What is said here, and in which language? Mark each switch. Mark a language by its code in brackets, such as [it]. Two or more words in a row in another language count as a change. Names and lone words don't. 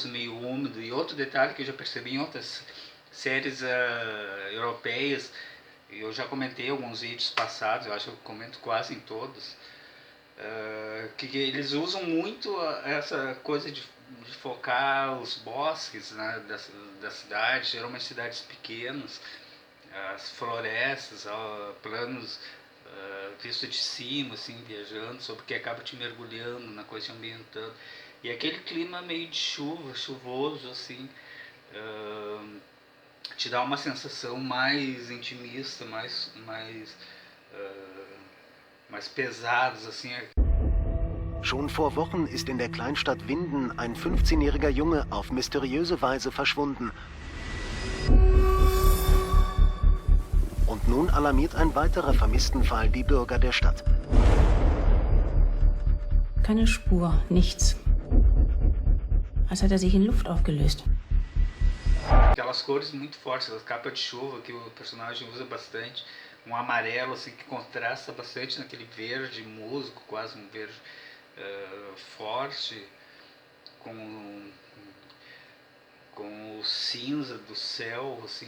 [pt] E outro detalhe que eu já percebi em outras séries europeias, eu já comentei em alguns vídeos passados, eu acho que eu comento quase em todos, que eles usam muito essa coisa de focar os bosques, né, da cidade, geralmente cidades pequenas, as florestas, planos visto de cima, assim, viajando, sobre que acaba te mergulhando na coisa ambientando. E aquele clima meio de chuva, chuvoso, assim, te dá uma sensação mais intimista, mais pesados, assim. [de] Schon vor Wochen ist in der Kleinstadt Winden ein 15-jähriger Junge auf mysteriöse Weise verschwunden. Und nun alarmiert ein weiterer Vermisstenfall die Bürger der Stadt. Keine Spur, nichts. Als hätte er sich in Luft aufgelöst. [pt] Aquelas cores muito fortes, a capa de chuva que o personagem usa bastante, um amarelo assim que contrasta bastante naquele verde músico, quase um verde forte, com o cinza do céu, assim.